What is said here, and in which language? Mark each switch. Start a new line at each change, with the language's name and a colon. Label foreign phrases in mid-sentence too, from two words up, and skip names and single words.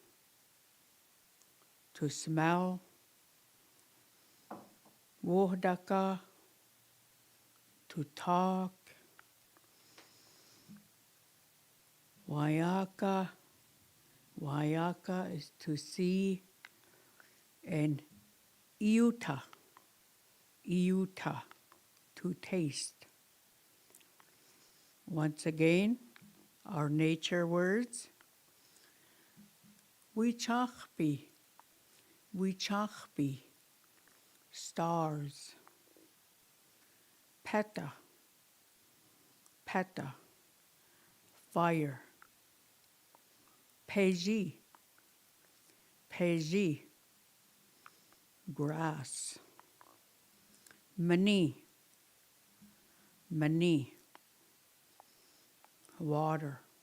English: to smell, Wohdaka, to talk,
Lakota: Wayaka, Wayaka
English: is to see, and
Lakota: Iuta, Iuta,
English: to taste. Once again, our nature words.
Lakota: Wichachpi, Wichachpi, stars. Peta, Peta,
English: fire.
Lakota: Peji, Peji, grass. Mani, Mani, water.